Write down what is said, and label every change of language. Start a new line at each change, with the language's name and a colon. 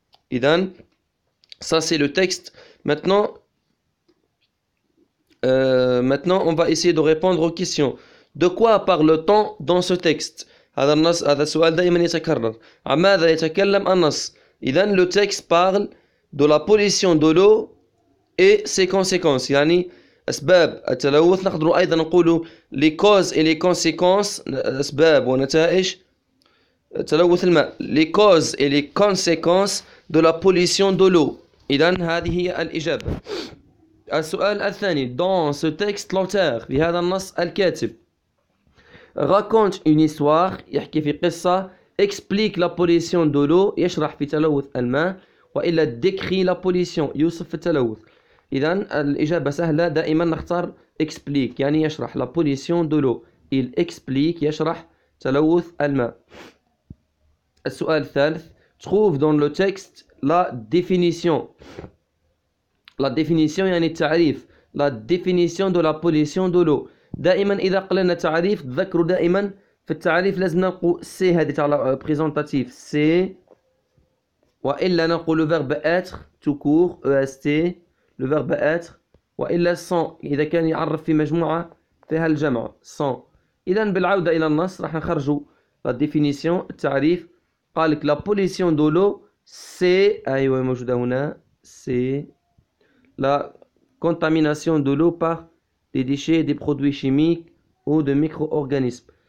French: Idan, ça c'est le texte. Maintenant, on va essayer de répondre aux questions. De quoi parle-t-on dans ce texte?
Arabic: هذا السؤال دائما يتكرر. عن ماذا يتكلم النص؟ إذن
French: le texte parle de la pollution de l'eau et ses conséquences.
Arabic: يعني أسباب التلوث. نقدر أيضا نقول
French: les causes et les conséquences،
Arabic: أسباب ونتائج تلوث الماء.
French: les causes et les conséquences de la pollution de l'eau.
Arabic: إذن هذه هي الإجابة. السؤال الثاني.
French: dans ce texte l'auteur،
Arabic: في هذا النص الكاتب،
French: raconte une histoire،
Arabic: يحكي في قصة،
French: explique la pollution de l'eau،
Arabic: يشرح في تلوث الماء،
French: وإلا décrit la pollution،
Arabic: يوصف التلوث. إذن الإجابة سهلة، دائما نختار explique يعني يشرح.
French: la pollution de l'eau، il explique
Arabic: يشرح تلوث الماء. السؤال الثالث.
French: trouve dans le texte la définition. la définition
Arabic: يعني التعريف.
French: la définition de la pollution de l'eau.
Arabic: دائما إذا قلنا تعريف تذكروا دائما في التعريف لازم نقول سي، هذه تاع بريزونتاتيف سي، وإلا نقول
French: verbe être tout court EST le verbe être،
Arabic: وإلا sans إذا كان يعرف في مجموعة فيها الجمع sans. إذا بالعودة إلى النص راح نخرجوا la définition التعريف. قال لك
French: la pollution de l'eau c'est،
Arabic: أيوة موجودة هنا،
French: c'est la contamination de l'eau par des déchets, des produits chimiques ou de micro-organismes.